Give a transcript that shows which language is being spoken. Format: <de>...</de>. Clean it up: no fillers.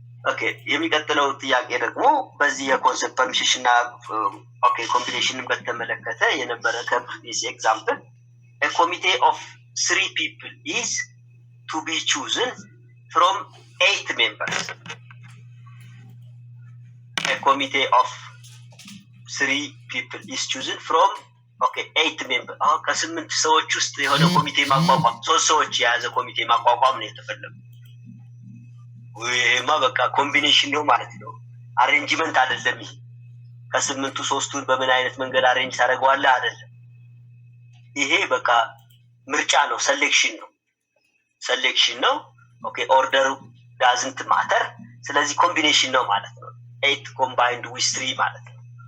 <am>ኦኬ የሚቀጥለው ጥያቄ ደግሞ በዚህ የኮንሰፕት ፐርሚሽን እና ኮምቢኔሽንን በተመለከተ የነበረ ከፕሪቪየስ ኤግዛምፕል</am> <en>a committee of 3 people is to be chosen from 8 members. A committee of 3 people is chosen from 8 members.</en> <am>ከ8 ሰዎች ውስጥ የሆነ ኮሚቴ ማቋቋም 3 ሰዎች የያዘ ኮሚቴ ማቋቋም ነው የተፈለገው። ወይማ በቃ ኮምቢኔሽን ነው ማለት ነው። አሬንጅመንት አይደለም። ይሄ ከ8ቱ 3ቱን በምን አይነት መንገድ አሬንጅ ታደርገዋለህ አይደለም። ይሄ በቃ ምርጫ ነው፣ ሴሌክሽን ነው። ኦርደሩ ዳዝንት ማተር። ስለዚህ ኮምቢኔሽን ነው ማለት ነው።</am> <en>8 combined with 3</en> <am>ማለት ነው።</am>